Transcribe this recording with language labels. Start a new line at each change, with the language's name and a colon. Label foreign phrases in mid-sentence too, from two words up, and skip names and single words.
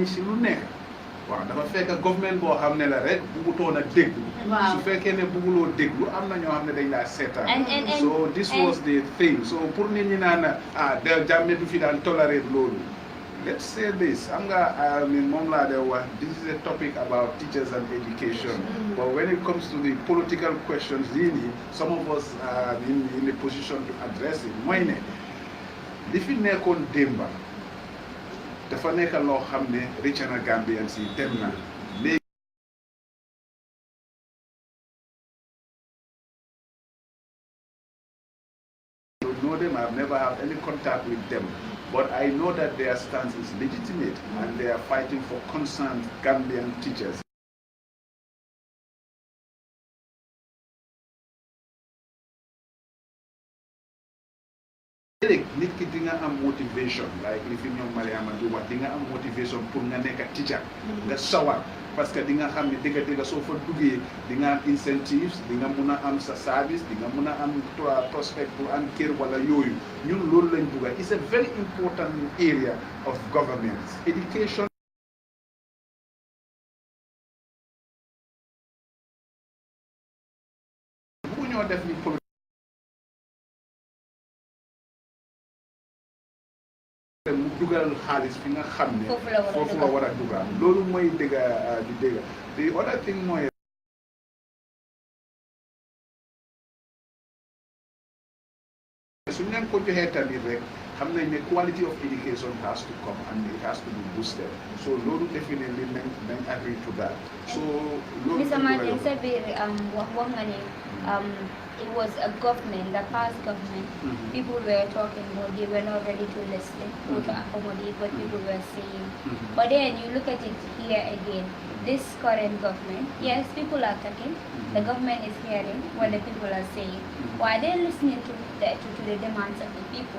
Wolof: si lu nekk waaw dafa fekk government boo xam ne la rek bugutoon a déglu su fekkee ne buguloo déglu am na ñoo xam ne dañ laa seetaan
English: so this was the thing so
Wolof: pour nit ñi naan da Jammeh du fi daan tolerate loolu
English: let's say this
Wolof: am nga moom laa de wax
English: this is a topic about teachers and education but when it comes to the political questions really some of us are in a position to address it
Wolof: mooy ne li fi nekkoon démba dafa nekk loo xam ne rëcc na Gambian si dem na léegi
English: know them, I've never had any contact with them, but I know that their stance is legitimate and they are fighting for concerned Gambian teachers.
Wolof: nit ki di nga am
English: motivation like
Wolof: li fi ñoom Mariama di wax di nga am motivation pour nga nekk teacher nga sawar
French: parce que
Wolof: di nga xam ne dëgg-dëgg soo fa duggee di nga am incentives di nga mun a am sa service di nga mun a am prospect pour am kër wala yooyu ñun loolu lañ bugga
English: it's a very important area of government education
Wolof: bu ñoo def ni mu dugal xaalis fi nga xam ne foofu la war a dugal loolu mooy dëgg di dëgg
English: the other thing
Wolof: mooy leen ko joxee tamit rek xam nañ ne
English: quality of education has to come and it has to be boosted.
Wolof: So loolu definitely nañ
English: agree to that.
Wolof: So loolu
English: Mr. Martin
Wolof: sa biir wax nga ne
English: it was a government, the past government. People were talking, but they were not ready to listen or to accommodate what people were saying. But then you look at it here again. This current government, yes, people are talking. The government is hearing what the people are saying. Why they're listening to the demands of the people?